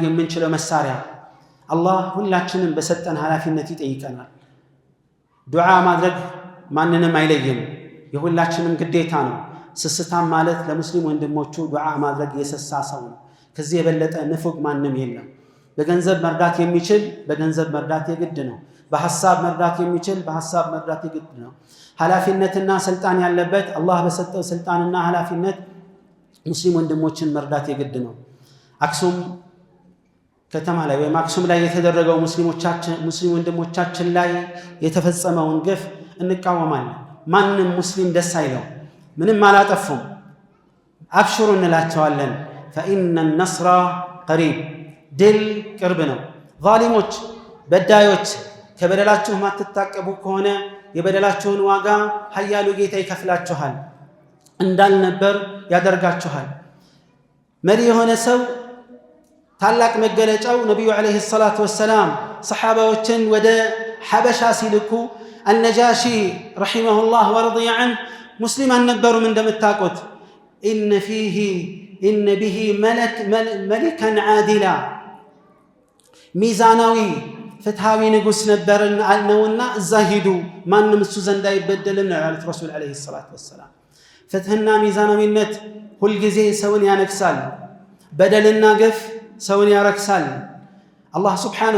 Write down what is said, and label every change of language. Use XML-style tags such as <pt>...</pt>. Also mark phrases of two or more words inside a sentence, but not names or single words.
<am>የምንችለው መሳሪያ አላህ ሁላችንም በሰጠን ኃላፊነት ይጠይቀናል ዱዓ ማድረግ ማንንም አይለይም የሁላችንም ግዴታ ነው ስስታም ማለት ለሙስሊም ወንድሞቹ ዱዓ ማድረግ የሰሳ ሰው ነው ከዚህ የበለጠ ንፉግ ማንንም የለም በገንዘብ መርዳት የሚችል በገንዘብ መርዳት የግድ ነው በሐሳብ መርዳት የሚችል በሐሳብ መርዳት የግድ ነው ኃላፊነትና ስልጣን ያለበት አላህ በሰጠው ስልጣንና ኃላፊነት ሙስሊም ወንድሞችን መርዳት የግድ ነው አክሱም ከተማ ላይ ወይ አክሱም ላይ የተደረገው ሙስሊም ወንድሞቻችን ላይ የተፈጸመውን ግፍ እንቃወማለን ማንንም ሙስሊም ደስ አይለው ምንም አላጠፉም አብሽሩ እንላቸዋለን</am> <ar>فإن النصر قريب</ar> <am>ድል ቅርብ ነው ዛሊሞች በዳዮች ከበደላችሁ ማትታቀቡ ከሆነ የበደላችሁን ዋጋ ኃያሉ ጌታ ይከፍላችኋል እንዳልነበር ያደርጋችኋል መሪ የሆነ ሰው ታላቅ መገለጫው ነብዩ</am> <ar>عليه الصلاة والسلام</ar> <am>ሰሃባዎችን ወደ ሐበሻ ሲልኩ</am> <ar>النجاشي رحمه الله ورضي عنه مسلما</ar> <am>ነበሩም እንደምታውቁት</am> <ar>إن به ملكا عادلا</ar> <am>ሚዛናዊ ፍትሃዊ ንጉስ ነበርና አልነውና እዛ ሄዱ ማንንም እሱ ዘንድ አይበደልም ነው ያሉት ረሱል</am> <ar>عليه الصلاة والسلام</ar> <am>ፍትህና ሚዛናዊነት ሁሉ ጊዜ ሰውን ያነክሳል በደልና ግፍ ሰውን ያረክሳል አላህ Subhanahu</am>